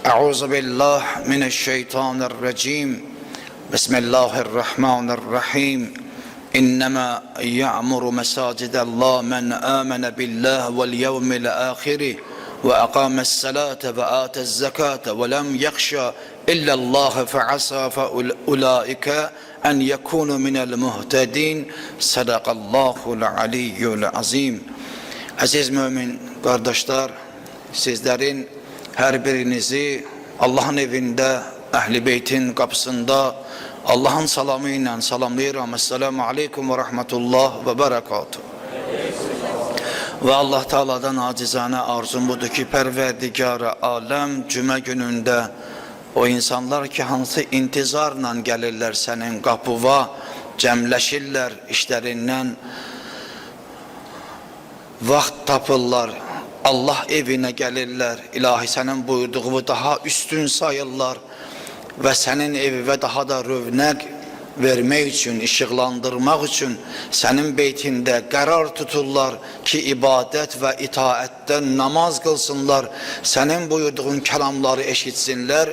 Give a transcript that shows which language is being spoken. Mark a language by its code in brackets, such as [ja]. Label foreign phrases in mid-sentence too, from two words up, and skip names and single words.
[ar] أعوذ بالله من الشيطان الرجيم بسم الله الرحمن الرحيم إنما يعمر مساجد الله من آمن بالله واليوم الآخر وأقام الصلاة وآتى الزكاة ولم يخشى إلا الله فعسى فأولئك أن يكونوا من المهتدين صدق الله العلي العظيم. [az] Aziz mümin kardeşler, sizlerin her birinizi Allah'ın evinde, Ehl-i Beyt'in kapısında Allah'ın salamıyla salamlayıram. [ar] السلام عليكم ورحمة الله وبركاته. [az] Ve Allah Teala'dan acizane arzum budur ki Perverdigar-ı Alem cümə günündə o insanlar ki hansı intizarla gəlirlər sənin qapıva, cəmləşirlər işlərindən, vaxt tapırlar, Allah evinə gəlirlər, ilahi sənin buyurduğu daha üstün sayırlar və sənin evivə daha da rövnəq vermək üçün, işıqlandırmaq üçün sənin beytində qərar tuturlar ki, ibadət və itaətdən namaz qılsınlar, sənin buyurduğun kəlamları eşitsinlər.